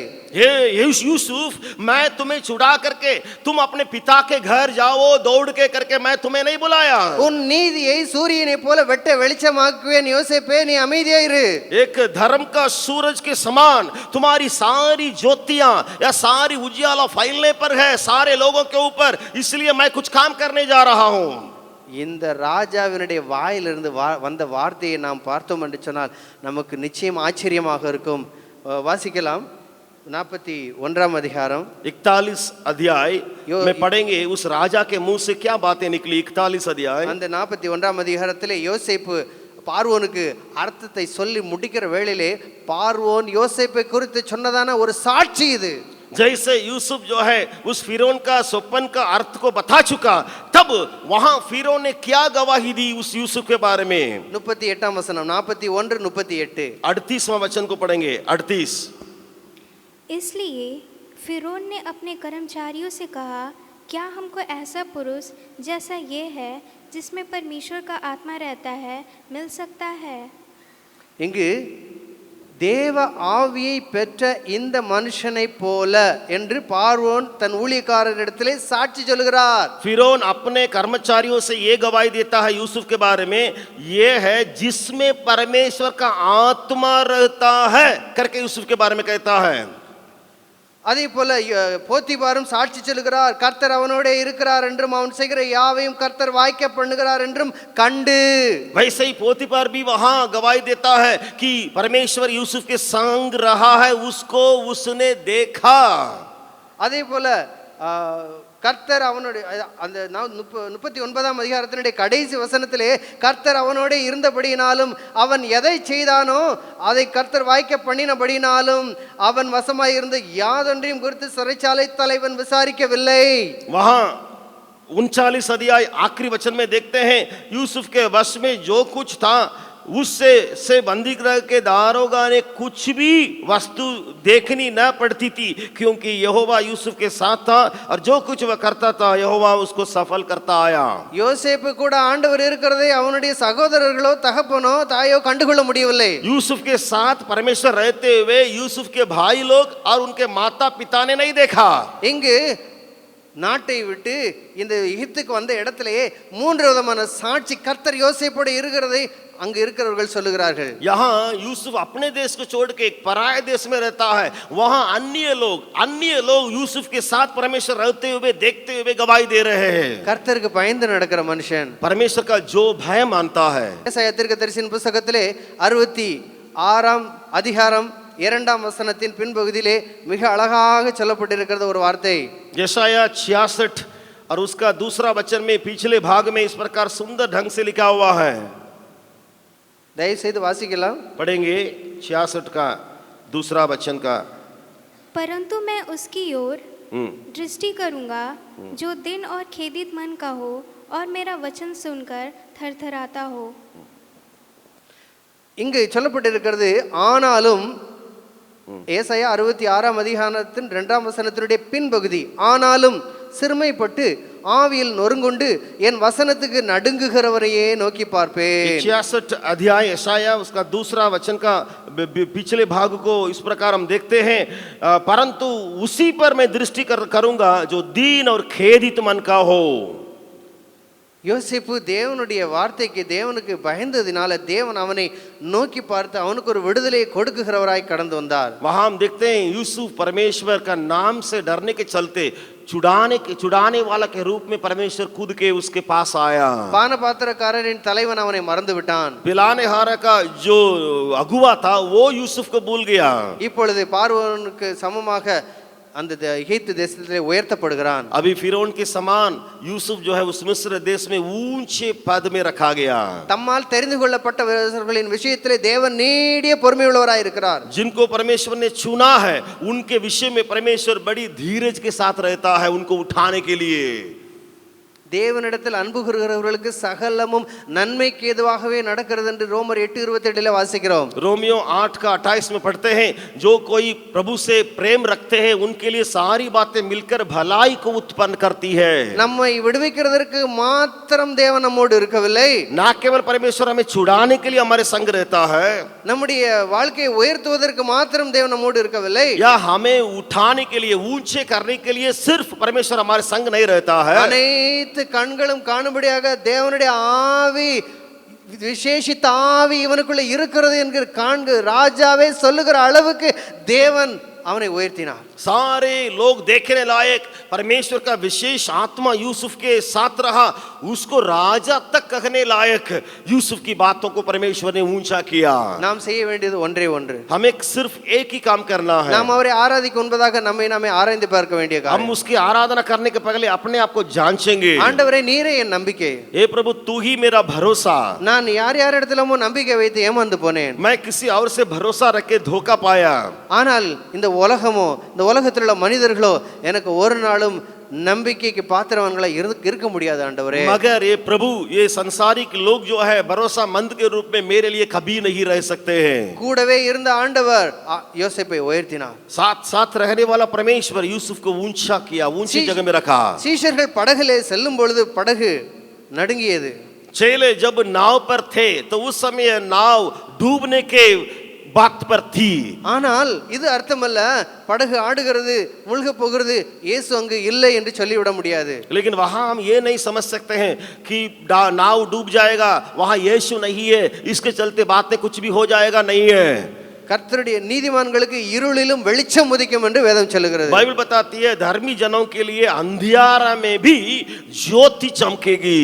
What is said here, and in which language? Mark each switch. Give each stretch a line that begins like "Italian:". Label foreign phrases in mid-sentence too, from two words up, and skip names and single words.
Hindi: हे यूसुफ, मैं तुम्हें छुड़ा करके तुम अपने पिता के घर जाओ दौड़ के करके, मैं तुम्हें नहीं बुलाया।
Tamil: உன் நீதியை சூரியனை போல வெட்ட வெளிச்சமாக்குவேன் யோசேப்பே, நீ அமைதியா இரு.
Hindi: एक धर्म का सूरज के समान तुम्हारी सारी ज्योतियां या सारी उजियाला फैलने पर है सारे लोगों के ऊपर, इसलिए मैं कुछ काम करने जा रहा हूं।
Tamil: இந்த ராஜாவினுடைய வாயிலிருந்து வந்த வார்த்தையை நாம் பார்த்தோம் என்று சொன்னால் நமக்கு நிச்சயம் ஆச்சரியமாக இருக்கும். வாசிக்கலாம் 41 அதிகாரம்
Hindi: 41 अध्याय में पढ़ेंगे उस राजा के मुंह से क्या बातें निकली। 41 अध्याय,
Tamil: அந்த 41 அதிகாரத்திலே யோசேப்பு பார்வோனுக்கு அர்த்தத்தை சொல்லி முடிக்கிற வேளையிலே பார்வோன் யோசேப்பை குறித்து சொன்னதான ஒரு சாட்சி இது.
Hindi: जैसे यूसुफ जो है उस फिरौन का स्वप्न का अर्थ को बता चुका, तब वहां फिरौन ने क्या गवाही दी उस यूसुफ के बारे में।
Tamil: 38 வசனம் 41 38
Hindi: 38वां वचन को पढ़ेंगे। 38, इसलिए फिरौन ने अपने कर्मचारियों से कहा, क्या हमको ऐसा पुरुष जैसा ये है जिसमें परमेश्वर का आत्मा रहता है मिल सकता है?
Tamil: இங்கு தேவ ஆவியை பெற்ற இந்த மனுஷனை போல என்று பார்வோன் தன் ஊழியக்காரரிடத்திலே சாட்சி சொல்கிறார்.
Hindi: फिरौन अपने कर्मचारियों से ये गवाही देता है यूसुफ के बारे में, ये है जिसमें परमेश्वर का आत्मा रहता है करके यूसुफ के बारे में कहता है।
Tamil: அதே போல போத்திபாரும் சாட்சி சொல்கிறார், கர்த்தர் அவனோட இருக்கிறார் என்றும் அவன் செய்கிற யாவையும் கர்த்தர் வாய்க்க பண்ணுகிறார் என்றும் கண்டு।
Hindi: वैसे ही पोतीफर भी वहां गवाही देता है कि परमेश्वर यूसुफ के संग रहा है, उसको उसने देखा।
Tamil: அதே போல கர்த்தர் அவனோட அந்த 39 அதிகாரத்தினுடைய கடைசி வசனத்திலே கர்த்தர் அவனோட இருந்தபடியினாலும் அவன் எதை செய்தானோ அதை கர்த்தர் வாய்க்க பண்ணினபடியினாலும் அவன் வசமாய் இருந்த யாதொன்றையும் குறித்து சிறைச்சாலை தலைவன் விசாரிக்கவில்லை।
Hindi: वहां 39 अध्याय आखिरी वचन में देखते हैं यूसुफ के वश में जो कुछ था उससे से बंदीगृह के दारोगा ने कुछ भी वस्तु देखनी न पड़ती थी, क्योंकि यहोवा यूसुफ के साथ था और जो कुछ वह करता था यहोवा उसको सफल करता आया।
Tamil: யோசேப்பு கூட ஆண்டவர் இருக்கிறதை அவனுடைய சகோதரர்களோ தகப்பனோ தாயோ கண்டுகொள்ள முடியவில்லை।
Hindi: यूसुफ के साथ परमेश्वर रहते हुए यूसुफ के भाई लोग और उनके माता पिता ने नहीं देखा।
Tamil: இங்கு நாட்டை விட்டு இந்த எகிப்துக்கு வந்த இடத்திலேயே 3 விதமான சாட்சி கர்த்தர் யோசேப்போடு இருக்கிறதை அங்கு இருக்கிறவர்கள் சொல்லுகிறார்கள்।
Hindi: यहाँ यूसुफ अपने देश को छोड़ के एक पराये देश में रहता है, वहाँ अन्य लोग यूसुफ के साथ परमेश्वर रहते हुए देखते हुए गवाही दे रहे हैं।
Tamil: கர்த்தருக்கு பயந்து நடக்கிற மனுஷன்
Hindi: परमेश्वर का जो भय मानता है।
Tamil: ஏசாயா தீர்க்கதரிசியின் புத்தகத்திலே 66 அதிகாரம் 2 வசனத்தின் பின்பகுதியிலே மிக அழகாக சொல்லப்பட்டிருக்கிறது ஒரு வார்த்தை।
Hindi: यशाया 66 और उसका दूसरा वचन में पिछले भाग में इस प्रकार सुंदर ढंग से लिखा हुआ है।
Tamil: தயவு செய்து வாசிக்கலாம்।
Hindi: पढ़ेंगे 66 का दूसरा वचन का। परंतु मैं उसकी ओर दृष्टि करूंगा जो दिन और खेदित मन का हो और मेरा वचन सुनकर थरथराता हो।
Tamil: இங்கு சொல்லப்பட்டிருக்கிறது ஆனாலும் ஏசாயா 66 அதிகாரத்தின் 2 வசனத்தினுடைய பின்பகுதி, ஆனாலும் சிறுமைப்பட்டு ஆவியில் நொறுங்குண்டு என் வசனத்துக்கு நடுங்குகிறவரையே நோக்கி பார்ப்பேன்।
Hindi: 66 अध्याय यशाया उसका दूसरा वचन का पिछले भाग को इस प्रकार हम देखते हैं, परंतु उसी पर मैं दृष्टि करूंगा जो दीन और खेदित मन का हो।
Tamil: யோசேப்பு தேவனுடைய வார்த்தைக்கு தேவனுக்கு பயந்ததினால தேவன் அவனை நோக்கி பார்த்து அவனுக்கு ஒரு விடுதலையை கொடுக்குகிறவராய் கடந்து வந்தார்।
Hindi: वहां हम देखते हैं यूसुफ परमेश्वर का नाम से डरने के चलते छुड़ाने वाला के रूप में परमेश्वर खुद के उसके पास आया।
Tamil: பானபாத்திரக்காரரின் தலைவன் அவனை மறந்து விட்டான்।
Hindi: पिलाने हारा का जो अगुवा था वो यूसुफ को भूल गया।
Tamil: இப்பொழுது பார்வோனுக்கு சமமாக அந்த எகிப்து தேசத்திலே உயர்த்தப்படுகிறான்।
Hindi: अभी फिरौन के समान यूसुफ जो है उस मिस्र देश में ऊंचे पद में रखा गया।
Tamil: தம்மால் தெரிந்து கொள்ளப்பட்டவர்களின் விஷயத்திலே தேவன் நீடிய பொறுமையுள்ளவராய் இருக்கிறார்।
Hindi: जिनको परमेश्वर ने चुना है उनके विषय में परमेश्वर बड़ी धीरज के साथ रहता है उनको उठाने के लिए।
Tamil: தேவனிடத்தில் அன்பு கூறுகிறவர்களுக்கு சகலமும் நன்மைக்கு ஏதுவாகவே நடக்கிறது என்று ரோமர் 8:27 வாசிக்கிறோம்.
Hindi: रोमियो 8:28 में पढ़ते हैं, जो कोई प्रभु से प्रेम रखते हैं उनके लिए सारी बातें मिलकर भलाई को उत्पन्न करती है.
Tamil: நம்மை விடுவிக்கிறதற்கு மாத்திரம் தேவன் நம்மோடு இருக்கவில்லை,
Hindi: ना केवल परमेश्वर हमें छुड़ाने के लिए हमारे संग रहता है,
Tamil: நம்முடைய வாழ்க்கையை உயர்த்துவதற்கு மாத்திரம் தேவன் நம்மோடு இருக்கவில்லை,
Hindi: या हमें उठाने के लिए, ऊंचे करने के लिए सिर्फ परमेश्वर हमारे संग नहीं रहता है.
Tamil: அனைத்து கண்களும் காணும்படியாக தேவனுடைய ஆவி, விசேஷித்த ஆவி இவனுக்குள்ள இருக்கிறது என்கிற காண்க ராஜாவே சொல்லுகிற அளவுக்கு தேவன் அவனை உயர்த்தினார்.
Hindi: सारे लोग देखने लायक परमेश्वर का विशेष आत्मा यूसुफ के साथ रहा, उसको राजा तक कहने लायक यूसुफ की बातों को परमेश्वर ने ऊंचा किया.
Tamil: நாம் செய்ய வேண்டியது ஒன்றே ஒன்று,
Hindi: हमें सिर्फ एक ही काम करना है.
Tamil: நாம் அவரை ஆராதிக்க முன்பதாக நம்மை நாமே ஆராய்ந்து பார்க்க வேண்டிய
Hindi: हम
Tamil: காரியம்.
Hindi: उसकी आराधना करने के पहले अपने आप को जांचेंगे.
Tamil: ஆண்டவரே நீரே என் நம்பிக்கை,
Hindi: हे प्रभु तू ही मेरा भरोसा.
Tamil: நான் யார் யார் இடத்திலமோ நம்பிக்கை வைத்து ஏமாந்து போனேன்,
Hindi: मैं किसी और से भरोसा रख के धोखा पाया,
Tamil: ஆனால் இந்த உலகமோ இந்த உலகத்தில் உள்ள மனிதர்களோ எனக்கு ஒரு நாளும் நம்பிக்கைக்கு பாத்திரவான்களா இருக்க முடியாது ஆண்டவரே.
Hindi: मगर ये प्रभु, ये संसारिक लोग जो है भरोसामंद के रूप में मेरे लिए कभी नहीं रह सकते हैं.
Tamil: கூடவே இருந்த ஆண்டவர் யோசேப்பை உயர்த்தினார்.
Hindi: साथ साथ रहने वाला परमेश्वर यूसुफ को ऊंचा किया, ऊंची जगह में रखा.
Tamil: சீஷர்கள் படகிலே செல்லும் பொழுது படகு நடுங்கியது.
Hindi: चेले जब नाव पर थे तो उस समय नाव डूबने के बात पर थी.
Tamil: ஆனால் இது அர்த்தமல்ல படகு ஆடுகிறது முழுக போகிறது இயேசு அங்கு இல்லை என்று சொல்லிவிட முடியாது.
Hindi: लेकिन वहां हम ये नहीं समझ सकते हैं कि नाव डूब जाएगा, वहां यीशु नहीं है, इसके चलते बातें कुछ भी हो जाएगा, नहीं है.
Tamil: கர்த்தருடைய நீதிமான்களுக்கு இருளிலும் வெளிச்சம் உதிக்கும் என்று வேதம் சொல்லுகிறது.
Hindi: बाइबल बताती है धर्मी जनों के लिए अंधियारा में भी ज्योति चमकेगी.